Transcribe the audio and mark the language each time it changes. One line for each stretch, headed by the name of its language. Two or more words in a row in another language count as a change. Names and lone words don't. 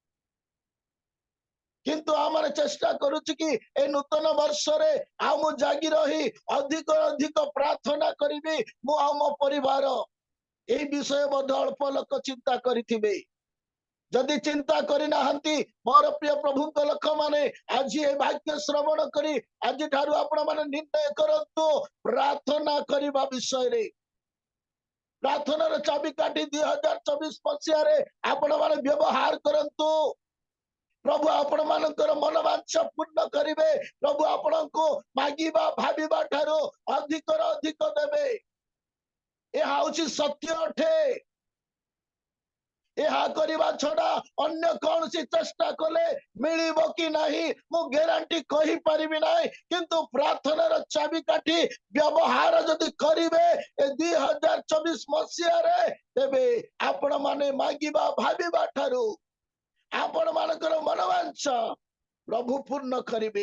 Odia: କିନ୍ତୁ ଆମର ଚେଷ୍ଟା କରୁଛି କି ଏ ନୂତନ ବର୍ଷ ରେ ଆ ମୁ ଜାଗି ରହି ଅଧିକ ଅଧିକ ପ୍ରାର୍ଥନା କରିବି। ମୁ ଆ ମୋ ପରିବାର ଏ ବିଷୟ ବୋଧ ଅଳ୍ପ ଲୋକ ଚିନ୍ତା କରିଥିବେ। ଯଦି ଚିନ୍ତା କରି ନାହାନ୍ତି ମୋର ପ୍ରିୟ ପ୍ରଭୁଙ୍କ ଲୋକ ମାନେ ଆଜି ଏ ବାକ୍ୟ ଶ୍ରବଣ କରି ଆଜି ଠାରୁ ଆପଣ ମାନେ ନିର୍ଣ୍ଣୟ କରନ୍ତୁ ପ୍ରାର୍ଥନା କରିବା ବିଷୟ ରେ। ପ୍ରାର୍ଥନାର ଚାବି କାଠି 2024 ମସିହା ରେ ଆପଣ ମାନେ ବ୍ୟବହାର କରନ୍ତୁ। ପ୍ରଭୁ ଆପଣ ମାନଙ୍କର ମନୋବାଞ୍ଛା ପୂର୍ଣ୍ଣ କରିବେ। ପ୍ରଭୁ ଆପଣଙ୍କୁ ମାଗିବା ଭାବିବା ଠାରୁ ଅଧିକ ଅଧିକ ଦେବେ। ଏ ହେଉଛି ସତ୍ୟ ଅଟେ। ଏହା କରିବା ଛଡା ଅନ୍ୟ କୌଣସି ଚେଷ୍ଟା କଲେ ମିଳିବ କି ନାହିଁ ମୁଁ ଗ୍ୟାରେଣ୍ଟି କହିପାରିବି ନାହିଁ, କିନ୍ତୁ ପ୍ରାର୍ଥନାର ଚାବିକାଠି ବ୍ୟବହାର ଯଦି କରିବେ ଏ 2024 ମସିହାରେ, ତେବେ ଆପଣ ମାନେ ମାଗିବା ଭାବିବା ଠାରୁ ଆପଣ ମାନଙ୍କର ମନୋବାଞ୍ଛା ପ୍ରଭୁ ପୂର୍ଣ୍ଣ କରିବେ।